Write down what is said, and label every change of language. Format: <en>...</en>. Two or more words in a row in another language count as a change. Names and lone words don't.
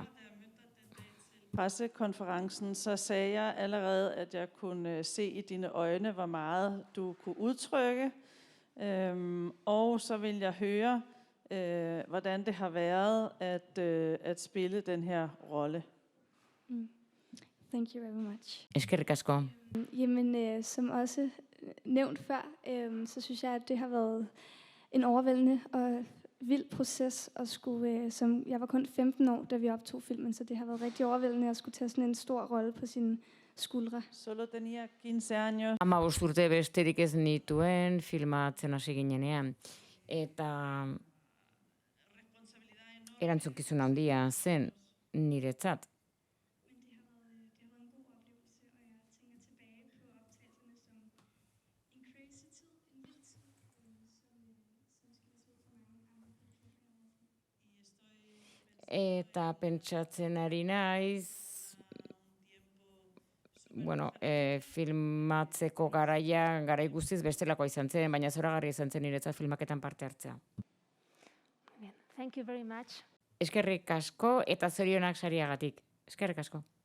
<da>pressekonferencen, så sagde jeg allerede, at jeg kunne se i dine øjne, hvor meget du kunne udtrykke. Og så vil jeg høre, hvordan det har været at spille den her rolle.</da> <en>Thank you very much.</en> <eu>Eskerrik asko.</eu> <da>Jamen, som også nævnt før, så synes jeg, at det har været en overvældende og vild proces at skulle, jeg var kun 15 år, da vi optog filmen, så det har været rigtig overvældende at skulle tage sådan en stor rolle på sine skuldre.</da> <es>Solo tenía 15 años.</es> <eu>15 urte besterik ez nituen filmatzen hasi ginenean. Eta erantzukizun handia zen niretzat. Eta pentsatzen ari naiz, filmatzeko garai guztiz bestelakoa izan zen, baina zoragarria izan zen niretzat filmaketan parte hartzea.</eu> <es>Bien.</es> <en>Thank you very much.</en> <eu>Eskerrik asko eta zorionak sariagatik. Eskerrik asko.</eu>